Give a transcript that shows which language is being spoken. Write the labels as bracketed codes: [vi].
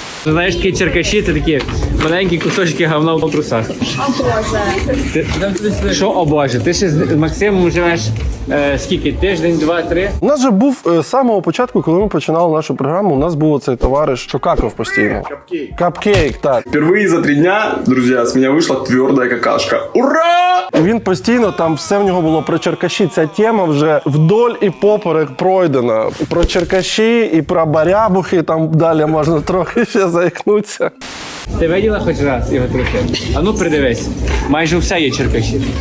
[uk] Знаєш, такі черкаші – це такі маленькі кусочки говна в трусах. О Боже. Що, о Боже? Ти ще з Максимом живеш скільки? Тиждень, 2-3? У нас же був з самого початку, коли ми починали нашу програму, у нас був цей товариш, що какав постійно. Капкейк, так. [ru] Впервые за 3 дня, друзья, с меня вышла твердая какашка. [uk] Ура! І він постійно, там все в нього було про черкаші. Ця тема вже вдоль і поперек пройдена. Про черкаші і про барябухи, там далі можна трохи ще заікнутися. Ти виділа хоч раз його трохи? А ну придивись. Майже все є черкаші.